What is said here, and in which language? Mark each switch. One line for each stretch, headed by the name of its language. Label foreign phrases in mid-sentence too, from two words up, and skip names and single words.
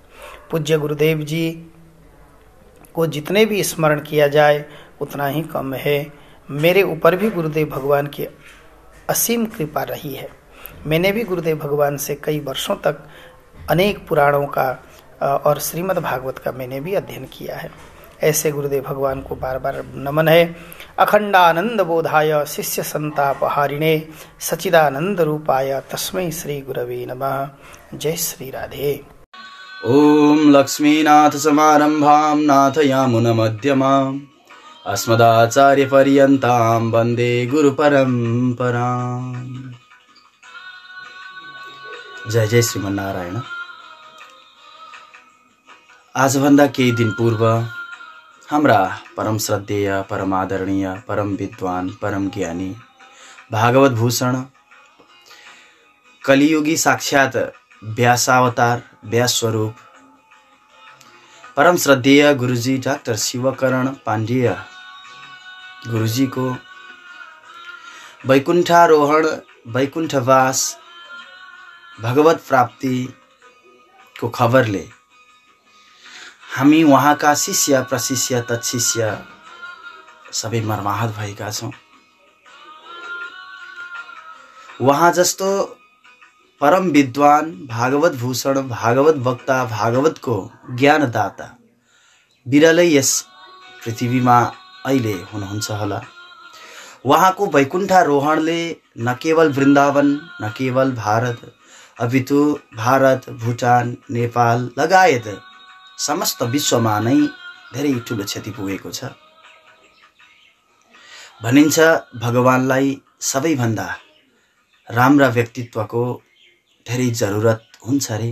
Hindi: पूज्य गुरुदेव जी को जितने भी स्मरण किया जाए उतना ही कम है। मेरे ऊपर भी गुरुदेव भगवान की असीम कृपा रही है। मैंने भी गुरुदेव भगवान से कई वर्षों तक अनेक पुराणों का और श्रीमद् भागवत का मैंने भी अध्ययन किया है। ऐसे गुरुदेव भगवान को बार बार नमन है।
Sanskrit: अखंडानंद बोधाय शिष्य संतापहारिणे सचिदानंद रूपाय तस्मै श्री गुरवे नमः।
Hindi: जय श्री राधे।
Sanskrit: ओम लक्ष्मीनाथ समारंभां नाथयामुनमध्यमाम् अस्मदाचार्यपर्यन्तां वन्दे गुरुपरम्पराम्। जय जय श्रीमन्नारायण।
Nepali: आजभन्दा केही दिन पूर्व हाम्रा परम श्रद्धेय परम आदरणीय परम विद्वान परम ज्ञानी भागवत भूषण कलियुगी साक्षात व्यासावतार व्यास स्वरूप परम श्रद्धेय गुरुजी डाक्टर शिवकरण पाण्डेय गुरुजी को वैकुण्ठारोहण वैकुण्ठवास भगवत प्राप्तिको खबरले हामी उहाँका शिष्य प्रशिष्य तत्शिष्य सबै मर्माहत भएका छौँ। उहाँ जस्तो परम विद्वान, भागवत भूषण, भागवत वक्ता, भागवतको ज्ञानदाता विरलै यस पृथ्वीमा अहिले हुनुहुन्छ होला। उहाँको वैकुण्ठारोहणले न केवल वृन्दावन, न केवल भारत, अपितु भारत, भुटान, नेपाल लगायत समस्त विश्वमा नै धेरै ठुलो क्षति पुगेको छ। भनिन्छ भगवानलाई सबैभन्दा राम्रा व्यक्तित्वको धेरै जरुरत हुन्छ रे।